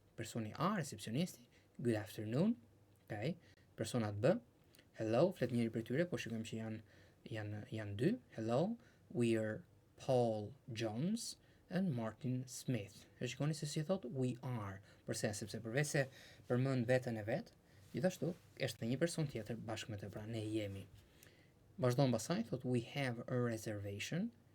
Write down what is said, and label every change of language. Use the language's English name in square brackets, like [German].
[Albanian] Personi A, recepcionisti, [English] good afternoon. [Albanian] Okay. Personat B, hello, flet njëri për tyre, po shikojmë që janë dy. [English] Hello, we're Paul Jones and Martin Smith. [Albanian] E shikoni se si thot [English] we are. [Albanian] Përse? Sepse përveç se përmend veten e vet, gjithashtu është një person tjetër bashkë me të, pra ne jemi. Vazhdon pasaj, thot [English] we have a reservation.